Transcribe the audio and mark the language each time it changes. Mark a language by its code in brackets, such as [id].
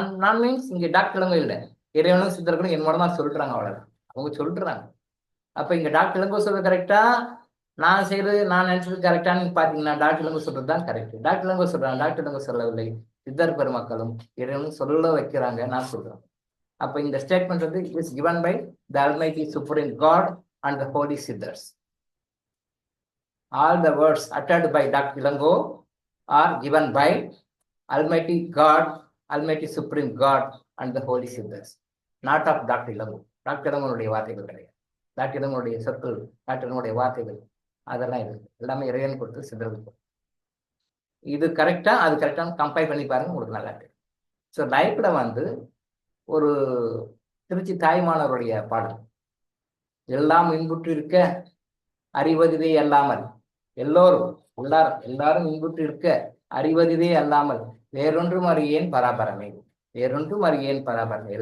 [ta] நான் மீன்ஸ் இங்க டாக்டர் இளங்கோ இல்லை, இறைவனும் சித்தர்களும் என்னோட தான் சொல்றாங்க, அவ்வளவுதான். அவங்க சொல்றாங்க. அப்ப இங்க டாக்டர் இளங்கோ சொல்றது கரெக்டா, நான் செய்யறது நான் நினைச்சது கரெக்டான்னு பாத்தீங்கன்னா டாக்டர் இளங்கோ சொல்றதுதான் கரெக்ட். டாக்டர் இளங்கோ சொல்றாங்க, டாக்டர் இளங்கோ சொல்லவில்லை. சித்தர் பெருமக்களும் இறைவனும் சொல்ல வைக்கிறாங்க, நான் சொல்றேன். அப்ப இந்த ஸ்டேட்மெண்ட் வந்து [en] Is given by the Almighty Supreme God and the Holy Siddhars. All the words uttered by Dr. Ilango are given by Almighty God, Almighty Supreme God and the Holy Siddhars, not of Dr. Ilango. [ta] Doctor இளங்கோனுடைய வார்த்தைகள் கிடையாது. Doctor இளங்கோனுடைய சொற்கள், doctor இளங்கோனுடைய வார்த்தைகள் அதெல்லாம் இருக்கு. எல்லாமே இறைவன் கொடுத்து சித்தர்கள். இது கரெக்டா அது கரெக்டான கம்பேர் பண்ணி பாருங்க, உங்களுக்கு நல்லா இருக்கு. ஸோ லைஃப்ல வந்து ஒரு திருச்சி தாய்மானவருடைய பாடல், எல்லாம் இன்புற்று இருக்க அறிவதுவே அல்லாமல், எல்லாரும் இன்புற்று இருக்க அறிவதுவே அல்லாமல் வேறொன்றும் அறியேன் பராபரமே, வேறொன்றும் அறியேன் பராபரமே.